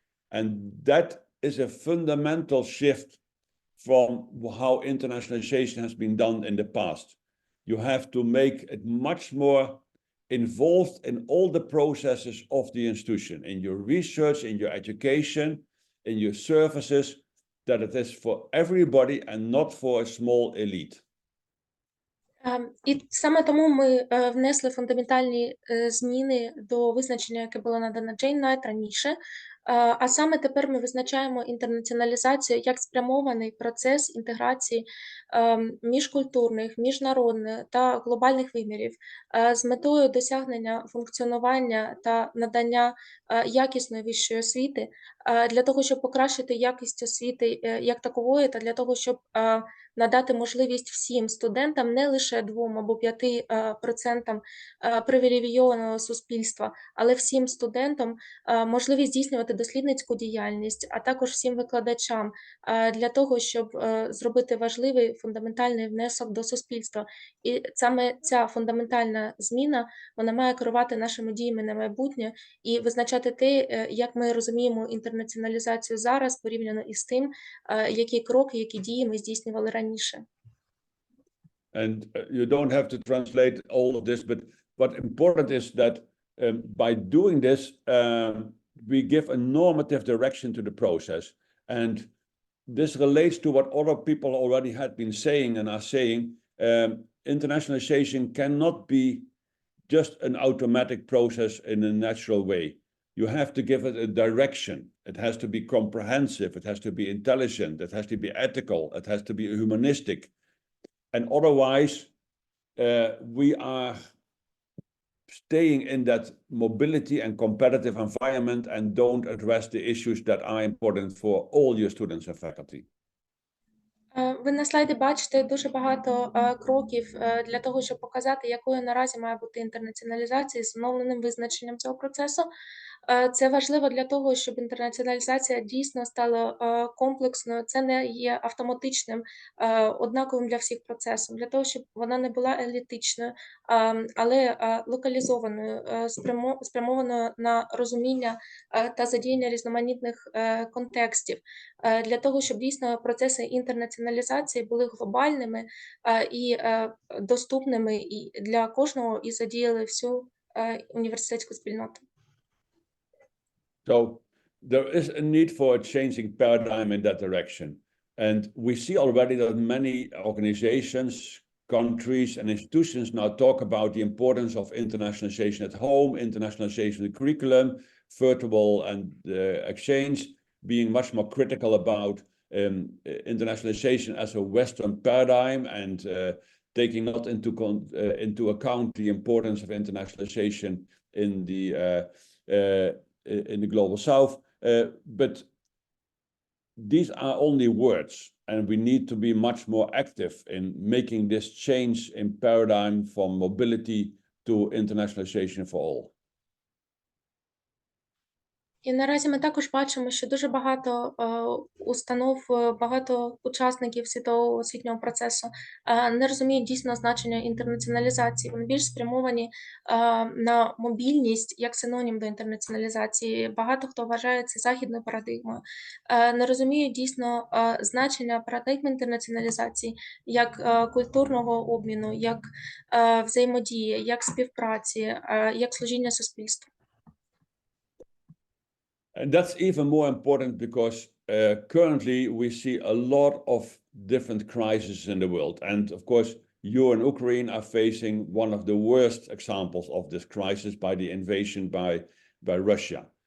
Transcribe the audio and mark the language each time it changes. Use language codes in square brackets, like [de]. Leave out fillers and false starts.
[en] And that is a fundamental shift from how internationalization has been done in the past. You have to make it much more involved in all the processes of the institution, in your research, in your education, in your services, that it is for everybody and not for a small elite. [uk] І саме тому ми внесли фундаментальні зміни до визначення, яке було надано Джейн Найт раніше. А саме тепер ми визначаємо інтернаціоналізацію як спрямований процес інтеграції міжкультурних, міжнародних та глобальних вимірів з метою досягнення функціонування та надання якісної вищої освіти, для того, щоб покращити якість освіти як такової, та для того, щоб надати можливість всім студентам, не лише 2 або 5% привілейованого суспільства, але всім студентам можливість здійснювати дослідницьку діяльність, а також всім викладачам для того, щоб зробити важливий фундаментальний внесок до суспільства. І саме ця фундаментальна зміна, вона має керувати нашими діями на майбутнє і визначати те, як ми розуміємо інтернаціоналізацію зараз, порівняно із тим, які кроки, які дії ми здійснювали раніше. [en] And you don't have to translate all of this, but what important is that by doing this, we give a normative direction to the process. And this relates to what other people already had been saying and are saying. Internationalization cannot be just an automatic process in a natural way. You have to give it a direction. It has to be comprehensive. It has to be intelligent. It has to be ethical. It has to be humanistic. And otherwise, we are staying in that mobility and competitive environment and don't address the issues that are important for all your students and faculty. [uk] Ви на слайді бачите дуже багато кроків для того, щоб показати, якою наразі має бути інтернаціоналізація з встановленим визначенням цього процесу. Це важливо для того, щоб інтернаціоналізація дійсно стала комплексною. Це не є автоматичним, однаковим для всіх процесом, для того, щоб вона не була елітичною, але локалізованою, спрямованою на розуміння та задіяння різноманітних контекстів, для того, щоб дійсно процеси інтернаціоналізації були глобальними і доступними і для кожного і задіяли всю університетську спільноту. [en] So there is a need for a changing paradigm in that direction. And we see already that many organizations, countries, and institutions now talk about the importance of internationalization at home, internationalization of the curriculum, virtual and exchange, being much more critical about internationalization as a Western paradigm and taking not into account the importance of internationalization in the global south, but these are only words, and we need to be much more active in making this change in paradigm from mobility to internationalization for all. [uk] І наразі ми також бачимо, що дуже багато установ, багато учасників світового освітнього процесу не розуміють дійсно значення інтернаціоналізації. Вони більш спрямовані на мобільність як синонім до інтернаціоналізації. Багато хто вважає це західною парадигмою. Не розуміють дійсно значення парадигми інтернаціоналізації як культурного обміну, як взаємодії, як співпраці, як служіння суспільству. [en] And that's even more important because currently we see a lot of different crises in the world. And of course, you and Ukraine are facing one of the worst examples of this crisis by the invasion by Russia.